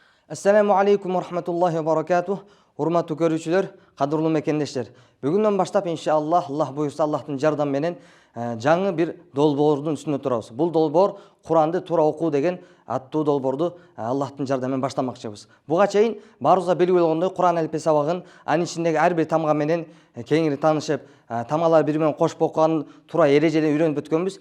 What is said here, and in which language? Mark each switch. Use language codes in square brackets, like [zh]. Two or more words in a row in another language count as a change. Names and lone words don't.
[ar] السلام عليكم ورحمة الله وبركاته. [tk] Hurmatly görüşçüler, kadırlı mekendешler. [ky] Бүгүндөн баштап иншаллах, Аллах буйрса Аллахтын жардамы менен жаңы бир долбоордун үстүндө турабыз. Бул долбоор Куранды туура окуу деген аттуу долбоорду Аллахтын жардамы менен баштамакчыбыз. Буга чейин баарыбызга белгилүү болгондой Куран алфи сабагын анын ичиндеги ар бир тамга менен кеңири таанышып, тамгалар бири менен кошуп окуган туура эрежелерин үйрөнүп өткөнбүз.